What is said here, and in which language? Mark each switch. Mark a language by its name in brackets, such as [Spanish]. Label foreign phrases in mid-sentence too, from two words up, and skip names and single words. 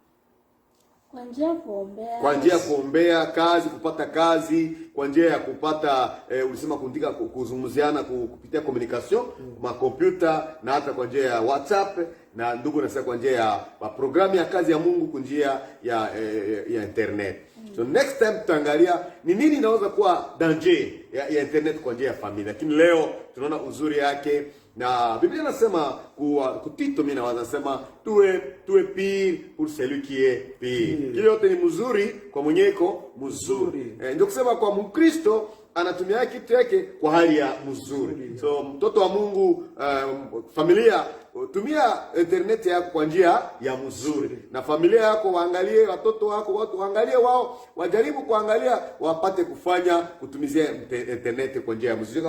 [Swahili] Kwa njia ya kuombea kazi, kupata kazi, kwa njia ya kupata ulisema kuandika, kuzungumziana kupitia communication, ma computer, na hata kwa njia ya WhatsApp, na ndugu nasema kwa njia ya programu ya kazi ya Mungu kwa njia ya internet. [English] So next time [Swahili] tutaangalia ni nini inaweza kuwa danger ya internet kwa njia ya familia. Lakini leo tunaona uzuri yake, na Biblia inasema kutito, mimi nawaza nasema tuwe [French] pire pour celui qui est pire. [Swahili] Kile yote ni mzuri kwa mwenye iko mzuri. Ndio kusema kwa Mkristo anatumia kitu yake kwa hali ya mzuri. So mtoto wa Mungu, familia, tumia internet yako kwa njia ya mzuri, na familia yako waangalie, watoto wako watu waangalie, wao wajaribu kuangalia, wapate kutumizia internet kwa njia ya mzuri.